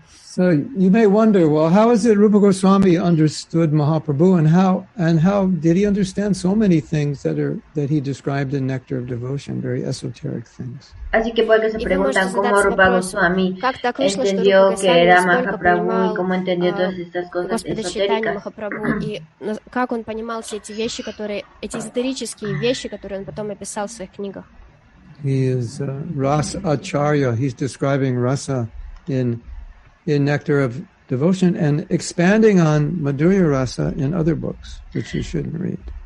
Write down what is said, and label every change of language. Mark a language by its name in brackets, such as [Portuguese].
[English] So you may wonder, well, how is it Rupa Goswami understood Mahaprabhu, and how did he understand so many things that he described in Nectar of Devotion, very esoteric things? [Spanish] Así que puede que se preguntan cómo Rupa Goswami entendió que era Mahaprabhu y cómo entendió todas estas cosas esotéricas. [Russian] И как он понимал все эти вещи, эти эзотерические вещи, которые он потом описал в своих книгах. [English] He is Rasa Acharya. He's describing rasa in Nectar of Devotion and expanding on Madhurya Rasa in other books, which you shouldn't read.